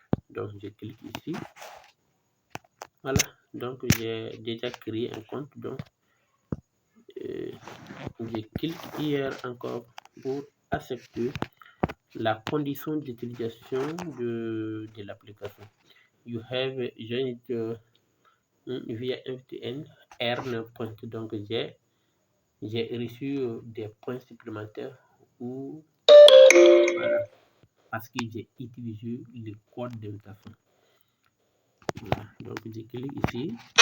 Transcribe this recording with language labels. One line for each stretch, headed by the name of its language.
French: Donc je clique ici. Voilà, donc j'ai déjà créé un compte. Donc je clique hier encore pour accepter la condition d'utilisation de l'application.
English: You have joined via MTN earn point.
French: Donc j'ai reçu des points supplémentaires ou voilà, parce que j'ai utilisé le code d'invitation. Voilà, donc je clique ici.